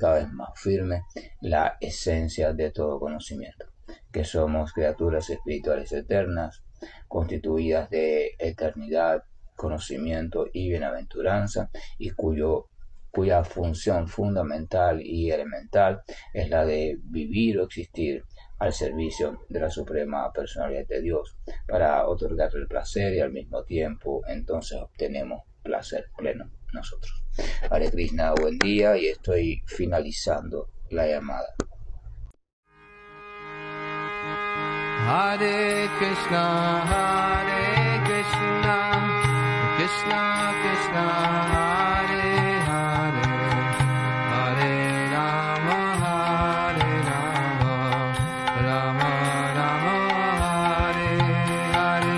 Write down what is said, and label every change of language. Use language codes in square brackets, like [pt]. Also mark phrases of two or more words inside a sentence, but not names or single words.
[es] cada vez más firme la esencia de todo conocimiento, que somos criaturas espirituales eternas, constituidas de eternidad, conocimiento y bienaventuranza, y cuya función fundamental y elemental es la de vivir o existir al servicio de la suprema personalidad de Dios para otorgarle el placer y al mismo tiempo entonces obtenemos placer pleno. nosotros. [sa] हरे कृष्ण, [es] buen día, y estoy finalizando la llamada. [sa] हरे कृष्ण, कृष्ण कृष्ण, हरे हरे, हरे राम, राम राम, हरे हरे.